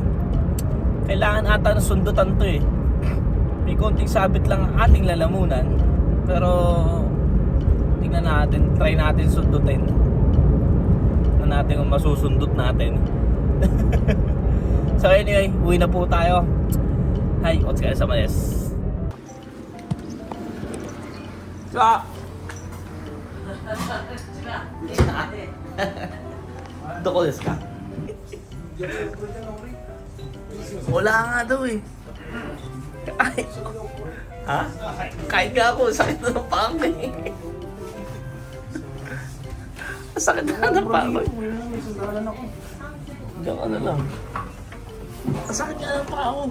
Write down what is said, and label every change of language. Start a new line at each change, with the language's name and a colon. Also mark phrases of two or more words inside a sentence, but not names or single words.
Filipino: Kailangan ata ng sundutan 'to eh. May konting sabit lang ang ating lalamunan. Pero tingnan natin, try natin sundutin. Tingnan natin kung masusundot natin. So anyway, uwi na po tayo.
Japanese: Hi, お疲れ様です. Sa どこですか?
Filipino: Wala nga daw eh. Ay. Ha? Kain nga ako, sakit na ng paa ko eh. Sakit na ng paa ko eh. Diyan ka na lang. Sakit na ng paa ko.